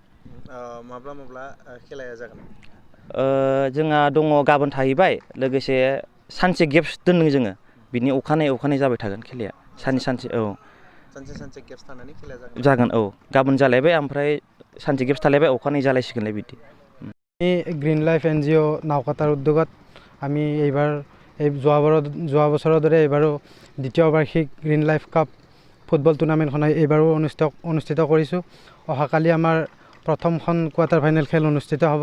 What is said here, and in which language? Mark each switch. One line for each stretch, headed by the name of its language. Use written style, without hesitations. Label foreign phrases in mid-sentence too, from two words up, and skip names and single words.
Bodo: माब्ला खेलाया जागोन? जोंहा दङ गाबोन थाहैबाय, लोगोसे सानसे गेप्स दोनदों जोङो। बिनि अखानायै जाबाय थागोन खेलाया। सानसे औ सानसे गेप्स थानानै खेलाया जागोन। औ गाबोन जालायबाय, ओमफ्राय सानसे गेप्स थालायबाय, अखानायै जालायसिगोनलाय बिदि।
Assamese: গ্ৰীণ লাইফ NGO নাওকাটাৰ উদ্যোগত আমি এইবাৰ যোৱা বছৰৰ দৰে এইবাৰো দ্বিতীয় বাৰ্ষিক গ্ৰীণ লাইফ কাপ ফুটবল টুৰ্ণামেণ্টখন এইবাৰো অনুষ্ঠিত কৰিছোঁ। অহাকালি আমাৰ প্ৰথমখন কোৱাৰ্টাৰ ফাইনেল খেল অনুষ্ঠিত হ'ব।